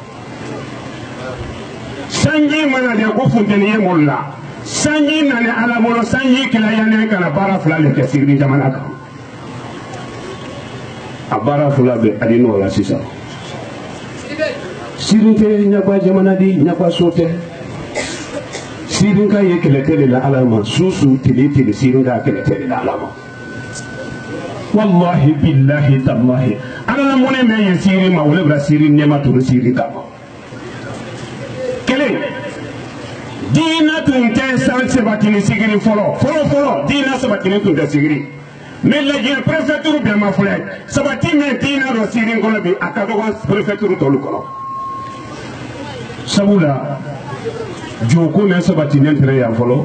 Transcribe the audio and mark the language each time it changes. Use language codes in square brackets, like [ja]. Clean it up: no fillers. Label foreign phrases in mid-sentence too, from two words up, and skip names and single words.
[bm] sanji mana de ko funteni ye mɔlu la sanji nani ala bolo sanji kila yala kana bara fila le kɛ sigiri jamana kan a baara fila bɛ adi n'o la sisan sirin tɛ ɲagba jamana di ɲagba so tɛ sirin ka ye kɛlɛ tɛ de la ala ma su tile sirin ka kɛlɛ tɛ de la ala ma [ar] wallahi billahi tallahi [bm] ala la mɔnɛ mɛ ye sirin ma wale bila sirin ɲɛma turu sirin kama kelen diina tun tɛ san sabatini sigiri fɔlɔ diina sabatini tun tɛ sigiri mais lajɛ préfecture bɛɛ ma filɛ sabati min diina dɔ sirin kɔnɔ bi a ka dɔgɔ préfecture tɔlu kɔnɔ sabula joko ne sabati ne tɛrɛ yan fɔlɔ